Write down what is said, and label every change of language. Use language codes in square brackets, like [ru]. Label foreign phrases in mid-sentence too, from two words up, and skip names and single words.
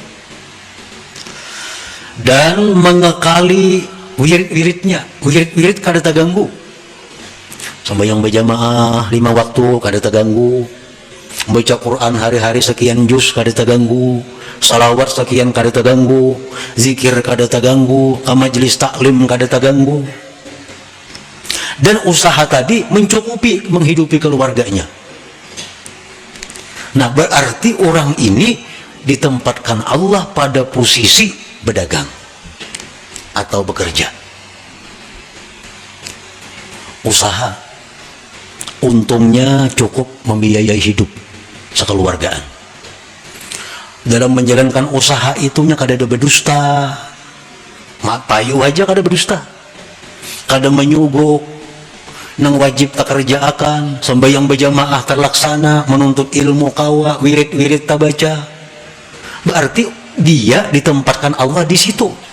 [id] Dan mengekali wirid-wiridnya, wirid kada terganggu. Sampai yang berjamaah 5 waktu kada terganggu. Baca Quran hari-hari sekian juz kada terganggu. Salawat sekian kada terganggu. Zikir kada terganggu. Ke majelis taklim kada terganggu. Dan usaha tadi mencukupi menghidupi keluarganya. Nah, berarti orang ini ditempatkan Allah pada posisi berdagang atau bekerja. Usaha untungnya cukup membiayai hidup sekeluargaan. Dalam menjalankan usaha itunya kada ada berdusta. [bjn] Mak payu aja kada berdusta. Kada menyubuk. Nang wajib tak kerjaakan, sembahyang berjamaah terlaksana, menuntut ilmu kawa, wirid-wirid tak baca. [id] Berarti dia ditempatkan Allah di situ.